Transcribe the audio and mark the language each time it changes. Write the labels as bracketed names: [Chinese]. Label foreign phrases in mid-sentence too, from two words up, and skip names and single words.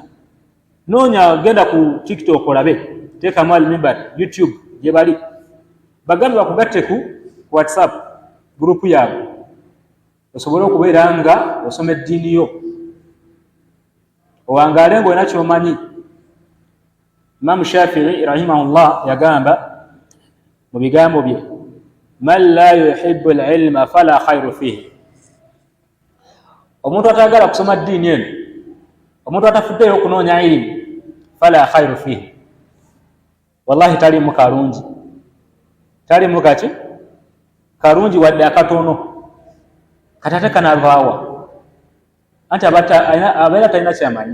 [Ganda] Noonya genda ku TikTok olabe teekamu Al-Minbar YouTube gye bali bagambe bakugatte ku WhatsApp gurupu yaabwe osobole okubeera nga osoma eddiini yo owangaale ng'olina ky'omanyi. Imaamu Shafi'i rahimahullah yagamba mu bigambo bye [Arabic] من لا يحب العلم فلا خير فيه. [Ganda] Omuntu atagala kusoma ddiini eno, omuntu atafuddeyo okunoonya ilimu [Arabic] فلا خير فيه, [Ganda] wallahi talimu kalungi, talimu kaki kalungi wadde akatono kati ate kanavaawa anti abeera talina kyamanyi.